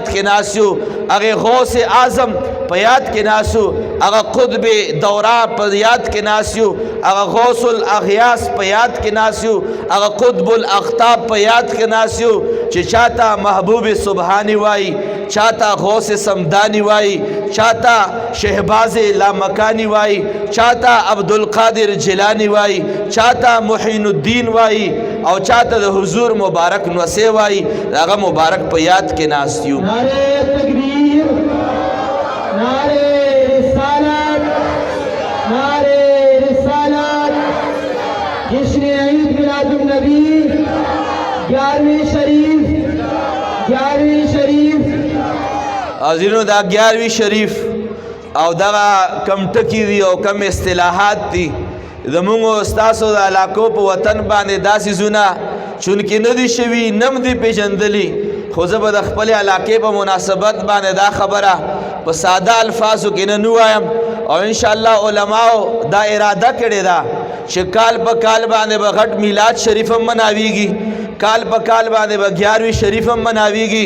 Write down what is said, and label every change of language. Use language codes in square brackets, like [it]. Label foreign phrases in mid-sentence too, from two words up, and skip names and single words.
[ps] کې ناست یو، هغې غوث اعظم په یاد کې ناست یو، هغه قطب دوره په یاد کې ناست یو، هغه غوث الاغیاث په یاد کې ناست یو، هغه قطب الاقطاب په یاد کې ناست یو چې چاته محبوب سبحانی وایي، چاته غوث سمدانی وایي، چاته شهباز لامکانی وایي، چاته عبدالقادر جیلانی وایي، چاته محین الدین وایي او چاته د حضور مبارک نوسې وایي. هغه مبارک په یاد کې ناست یو. [ur] نعرہ تکبیر، نعرہ رسالت، نعرہ رسالت. جشن عید میلاد النبی 11ویں شریف [ps] حاضرینو، دا 11ویں شریف او دغه کم ټکي دي او کم اصطلاحات دي زمونږ ستاسو د علاقو په وطن باندې دا څیزونه چونکې نه دي شوي، نه م دي پېژندلي. خو زه به د خپلې علاقې په مناسبت باندې دا خبره په ساده الفاظو کې نه ووایم او انشاءالله علماو دا اراده کړې ده چې کال په کال باندې به غټ میلاد شریف هم مناویږي، کال په کال باندې به 11ویں شریف هم مناویږي.